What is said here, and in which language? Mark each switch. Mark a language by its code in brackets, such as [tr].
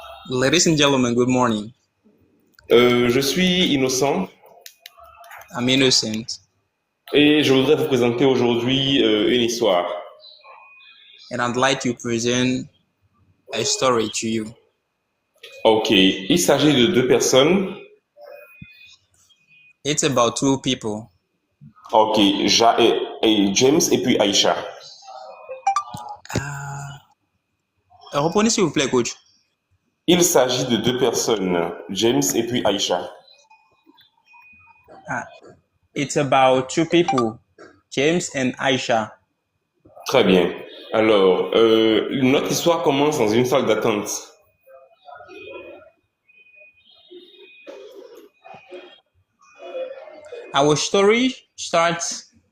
[en] Ladies and gentlemen, good morning. [fr] Je suis Innocent [en] I'm Innocent, [fr] et je voudrais vous présenter aujourd'hui une histoire. [en] and I'd like to present a story to you. [fr] Ok, il s'agit de deux personnes. [en] It's about two people. [fr] Ok, James et puis Aïcha. Reprenez s'il vous plaît, coach. Il s'agit de deux personnes, James et puis Aïcha. [en] It's about two people, James and Aisha. [fr] Très bien. Alors, notre histoire commence dans une salle d'attente. [en] Our story starts